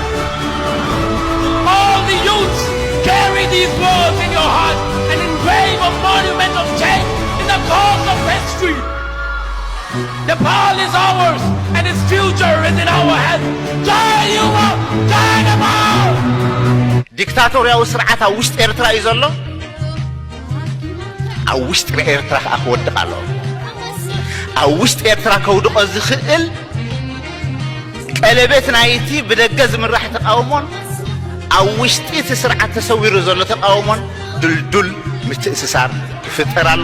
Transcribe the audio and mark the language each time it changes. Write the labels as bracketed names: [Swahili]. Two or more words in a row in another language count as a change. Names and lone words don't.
[English] All the youths, carry these words in your heart and engrave a monument of change in the course of history. Nepal is ours and its future is in our hands. [Nepali] जय युवा, जय नेपाल! [Tigrinya] ዲክታቶሪያው ስርዓት ኣብ ውሽጢ ኤርትራ እዩ ዘሎ ኣብ ውሽጢ ኤርትራ ክወድቕ ኣሎ ኣብ ውሽጢ ኤርትራ ከውድቆ ዝኽእል ቀለቤት ናይቲ ብደገ ዝምራሕ ተቃውሞን ኣብ ውሽጢ እቲ ስርዓት ተሰዊሩ ዘሎ ተቃውሞን ድልዱል ምትእስሳር ይፍጠር ኣሎ